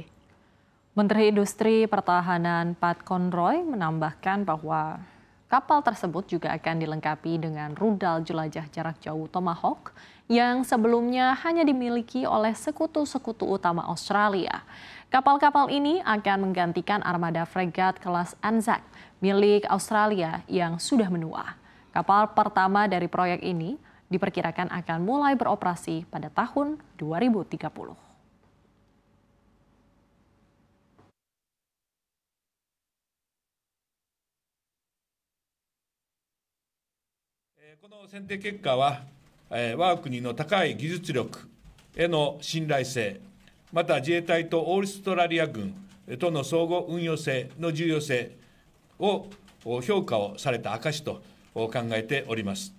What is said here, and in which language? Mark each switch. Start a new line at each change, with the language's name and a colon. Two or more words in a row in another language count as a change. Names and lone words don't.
Indonesian: Menteri Industri Pertahanan Pat Conroy menambahkan bahwa kapal tersebut juga akan dilengkapi dengan rudal jelajah jarak jauh Tomahawk yang sebelumnya hanya dimiliki oleh sekutu-sekutu utama Australia. Kapal-kapal ini akan menggantikan armada fregat kelas Anzac milik Australia yang sudah menua. Kapal pertama dari proyek ini diperkirakan akan mulai beroperasi pada tahun 2030.
Japanese: この選定結果は、我が国の高い技術力への信頼性、また自衛隊とオーストラリア軍との相互運用性の重要性を評価をされた証と考えております。